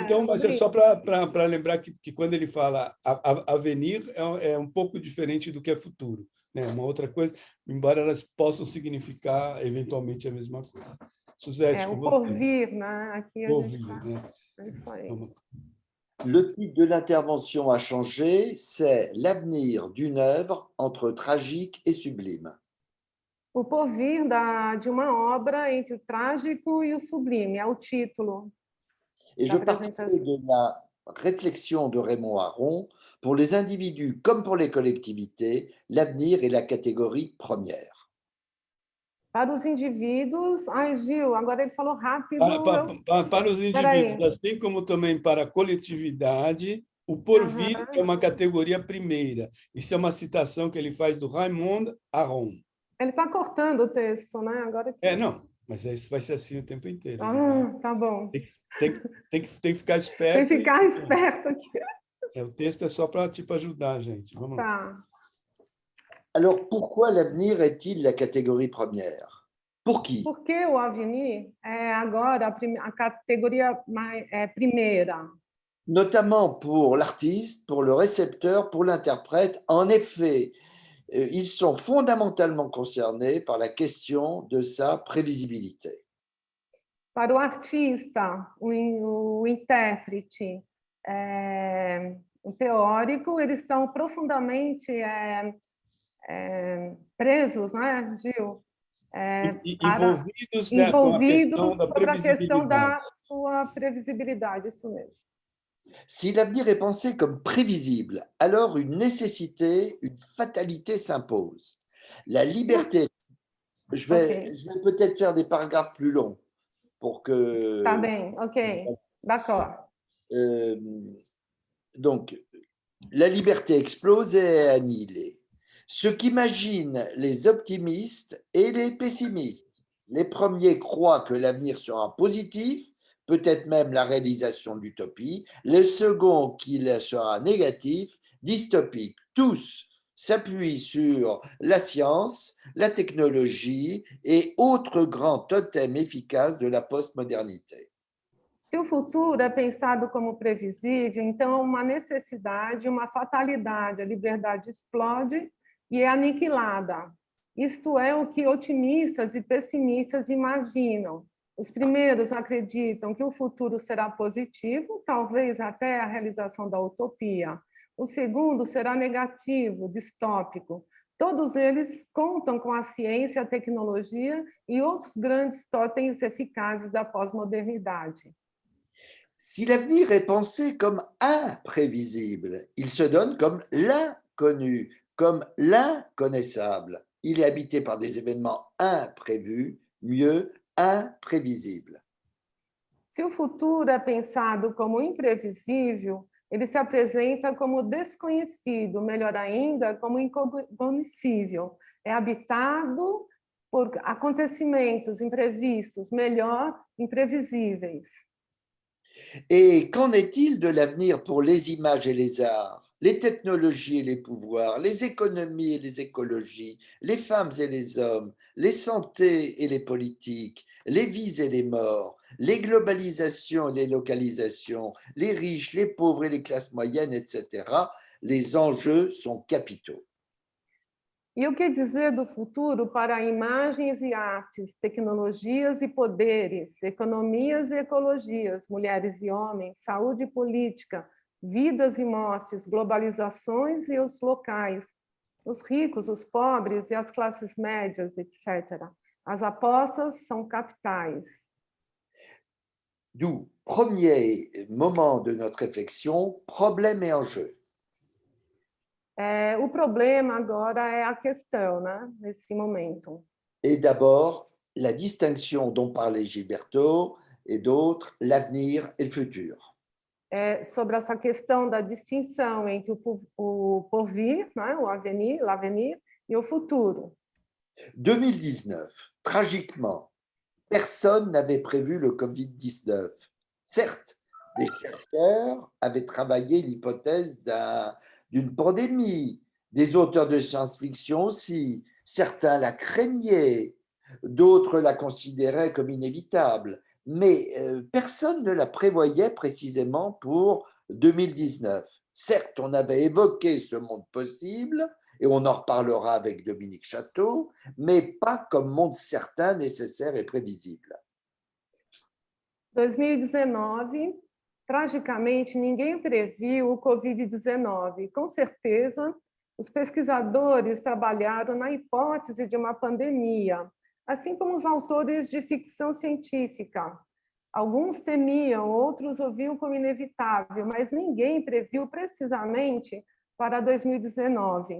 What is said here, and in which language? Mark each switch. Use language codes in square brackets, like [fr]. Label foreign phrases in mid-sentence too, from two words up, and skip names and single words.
[pt] Então, mas é só para lembrar que quando ele fala avenir, é um pouco diferente do que é futuro, né? Uma outra coisa, embora elas possam significar eventualmente a mesma coisa. Suzette, o porvir, né? Aqui a porvir, gente tá... né? É isso aí. [fr] Le titre de l'intervention a changé, c'est l'avenir d'une œuvre entre tragique et sublime. [pt] O porvir de uma obra entre o trágico e o sublime, é o título. [fr] Et je partirai de la réflexion de Raymond Aron: pour les individus comme pour les collectivités, l'avenir est la catégorie première. [pt] Para os indivíduos... Ai, Gil, agora ele falou rápido. Para os indivíduos, assim como também para a coletividade, o porvir é uma categoria primeira. Isso é uma citação que ele faz do Raymond Aron. Ele está cortando o texto, né? Agora não, mas isso vai ser assim o tempo inteiro. Tá bom. Tem que ficar esperto. Tem que ficar esperto aqui. O texto é só para tipo, ajudar a gente. Vamos lá. [fr] Alors, pourquoi l'avenir est-il la catégorie première? Pour qui? [pt] Porque o avenir é agora a categoria primeira. [fr] Notamment pour l'artiste, pour le récepteur, pour l'interprète. En effet, ils sont fondamentalement concernés par la question de sa prévisibilité. [pt] Para o artista, o intérprete, o teórico, eles estão profundamente presos, né, Gil? Envolvidos, né, com a questão da Sobre a questão da previsibilidade. sua previsibilidade, isso mesmo. [fr] Si l'avenir est pensé comme prévisible, alors une nécessité, une fatalité s'impose. La liberté, je vais peut-être faire des paragraphes plus longs pour que... [pt] Tá bem, [fr] ok, d'accord. Donc, la liberté explose et est annihilée. Ce qu'imaginent les optimistes et les pessimistes. Les premiers croient que l'avenir sera positif, peut-être même la réalisation de l'utopie. Les seconds qu'il sera négatif, dystopique. Tous s'appuient sur la science, la technologie et autres grands totems efficaces de la postmodernité. [pt] Se o futuro é pensado como previsível, então é uma necessidade, uma fatalidade. A liberdade explode e é aniquilada. Isto é o que otimistas e pessimistas imaginam. Os primeiros acreditam que o futuro será positivo, talvez até a realização da utopia. O segundo será negativo, distópico. Todos eles contam com a ciência, a tecnologia e outros grandes totens eficazes da pós-modernidade. [fr] Si l'avenir est pensé comme imprévisible, il se donne comme l'inconnu, comme l'inconnaissable. Il est habité par des événements imprévus, mieux, imprévisibles. [pt] Se o futuro é pensado como imprevisível, ele se apresenta como desconhecido, melhor ainda, como incognoscível. É habitado por acontecimentos imprevistos, melhor, imprevisíveis. [fr] Et qu'en est-il de l'avenir pour les images et les arts, les technologies et les pouvoirs, les économies et les écologies, les femmes et les hommes, les santé et les politiques, les vies et les morts, les globalisations et les localisations, les riches, les pauvres et les classes moyennes, etc. Les enjeux sont capitaux. [pt] E o que dizer do futuro para imagens e artes, tecnologias e poderes, economias e ecologias, mulheres e homens, saúde e política, vidas e mortes, globalizações e os locais, os ricos, os pobres e as classes médias, etc. As apostas são capitais. [fr] D'où, premier moment de notre réflexion, problème et enjeu. [pt] O problema agora é a questão, né, nesse momento. [fr] Et d'abord, la distinction dont parlait Gilberto et d'autres, l'avenir et le futur. [pt] Sobre essa questão da distinção entre o porvir, né, l'avenir, e o futuro. [fr] 2019, tragiquement, personne n'avait prévu le Covid-19. Certes, des chercheurs avaient travaillé l'hypothèse d'une pandémie, des auteurs de science-fiction aussi. Certains la craignaient, d'autres la considéraient comme inévitable, mais personne ne la prévoyait précisément pour 2019. Certes, on avait évoqué ce monde possible, et on en reparlera avec Dominique Château, mais pas comme monde certain, nécessaire et prévisible. [pt] 2019, tragicamente, ninguém previu o Covid-19. Com certeza, os pesquisadores trabalharam na hipótese de uma pandemia, assim como os autores de ficção científica. Alguns temiam, outros o viam como inevitável, mas ninguém previu precisamente para 2019.